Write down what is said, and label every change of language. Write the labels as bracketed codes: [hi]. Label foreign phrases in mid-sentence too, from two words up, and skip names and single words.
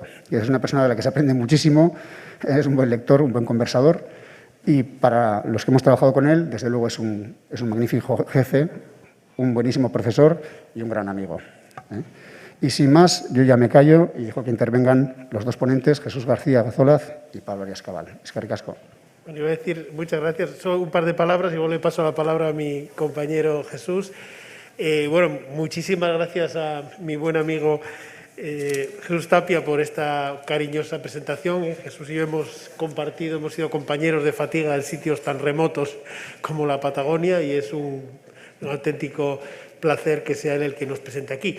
[es] Y es una persona de la que se aprende muchísimo, es un buen lector, un buen conversador, y para los que hemos trabajado con él, desde luego es un magnífico jefe, un buenísimo profesor y un gran amigo. Y sin más, yo ya me callo y dejo que intervengan los dos ponentes, Jesús García Gazolaz y Pablo Arias Cabal. [eu] Eskerrik asko. [es] Bueno, iba a decir muchas gracias, solo un par de palabras y luego le paso la palabra a mi compañero Jesús. Muchísimas gracias a mi buen amigo Jesús Tapia por esta cariñosa presentación. Jesús y yo hemos sido compañeros de fatiga en sitios tan remotos como la Patagonia y es un auténtico placer que sea él el que nos presente aquí.